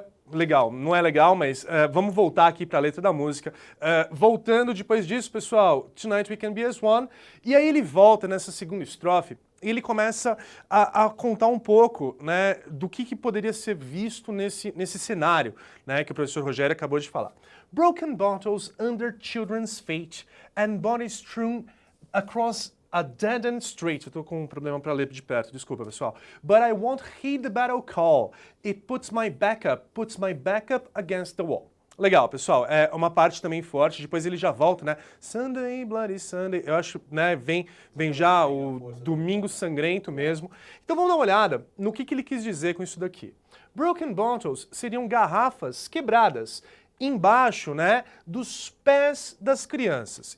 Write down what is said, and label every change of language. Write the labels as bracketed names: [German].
[Portuguese] Legal, não é legal, mas vamos voltar aqui para a letra da música. Voltando depois disso, pessoal, [English] Tonight we can be as one. [Portuguese] E aí ele volta nessa segunda estrofe. E ele começa a contar um pouco, né, do que poderia ser visto nesse cenário, né, que o professor Rogério acabou de falar. [English] Broken bottles under children's fate and bodies strewn across a dead-end street. [Portuguese] Eu tô com um problema para ler de perto, desculpa, pessoal. [English] But I won't heed the battle call. It puts my back up against the wall. [Portuguese] Legal, pessoal. É uma parte também forte. Depois ele já volta, né? Sunday, Bloody Sunday. Eu acho, né? Vem já o Domingo Sangrento mesmo. Então vamos dar uma olhada no que ele quis dizer com isso daqui. [English] Broken bottles [Portuguese] seriam garrafas quebradas embaixo, né, dos pés das crianças.